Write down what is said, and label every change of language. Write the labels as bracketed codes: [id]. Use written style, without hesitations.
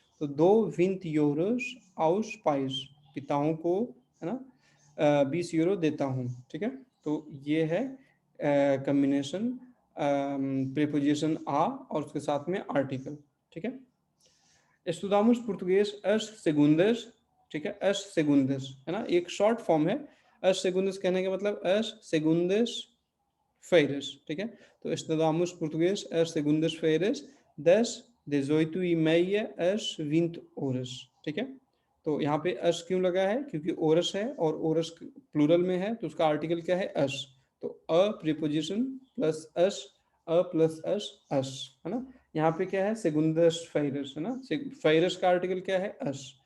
[hi] तो 2 20 यूरोस [pt] आउस पाइस, [hi] पिताओं को, है ना, 20 यूरो देता हूँ। ठीक है, तो ये है कम्बिनेशन प्रीपोजिशन आ और उसके साथ में आर्टिकल। ठीक है, [pt] Estudamos português as segundas, [hi] ठीक है, [pt] as segundas, [hi] है ना, एक शॉर्ट फॉर्म है। [pt] as segundas [hi] कहने का मतलब [pt] as segundas feiras, [hi] ठीक है, तो [pt] estudamos português as segundas feiras das 18h30 às 20 horas। [hi] ठीक है, तो यहाँ पे अस क्यों लगा है, क्योंकि ओरस है, और ओरस प्लूरल में है, तो उसका आर्टिकल क्या है, अस। तो अ प्रीपोजिशन प्लस अस, अ प्लस अस, है ना। यहाँ पे क्या है, सेगुंडस फेरस, है ना, फेरस का आर्टिकल क्या है, अस,